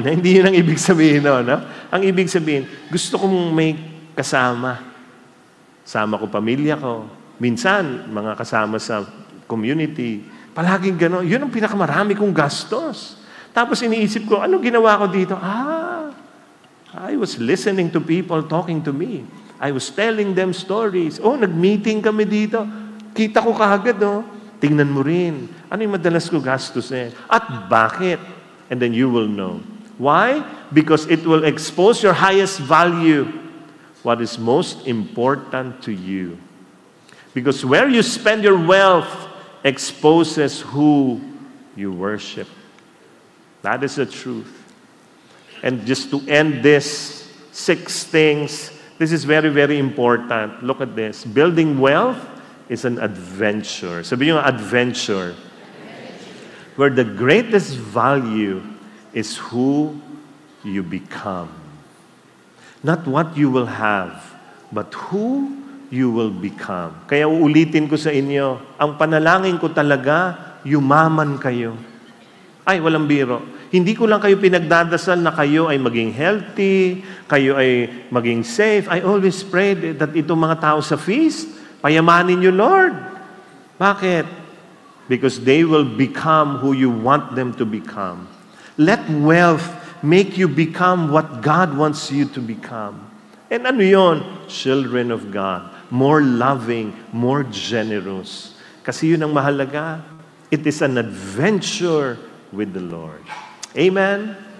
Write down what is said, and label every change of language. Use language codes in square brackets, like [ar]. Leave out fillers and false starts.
[tl] Hindi yun ang ibig sabihin. No? Ang ibig sabihin, gusto kong may kasama. Sama ko pamilya ko. Minsan, mga kasama sa community. Palaging gano'n. Yun ang pinakamarami kong gastos. Tapos iniisip ko, ano ginawa ko dito? [en] I was listening to people talking to me. I was telling them stories. [tl] Nag-meeting kami dito. Kita ko kaagad, Tingnan mo rin. Ano yung madalas ko gastos eh? At bakit? [en] And then you will know. Why? Because it will expose your highest value. What is most important to you. Because where you spend your wealth exposes who you worship. That is the truth. And just to end this 6 things, this is very, very important. Look at this. Building wealth is an adventure. [tl] Sabi niyo, [en] adventure. Where the greatest value is who you become. Not what you will have, but who you will become. [tl] Kaya uulitin ko sa inyo, ang panalangin ko talaga, yumaman kayo. Ay, walang biro. Hindi ko lang kayo pinagdadasal na kayo ay maging healthy, kayo ay maging safe. [en] I always pray that [tl] itong mga tao sa feast, payamanin niyo, Lord. Bakit? [en] Because they will become who you want them to become. Let wealth make you become what God wants you to become. And [tl] ano yun? [en] Children of God. More loving, more generous. [tl] Kasi yun ang mahalaga. [en] It is an adventure with the Lord. Amen?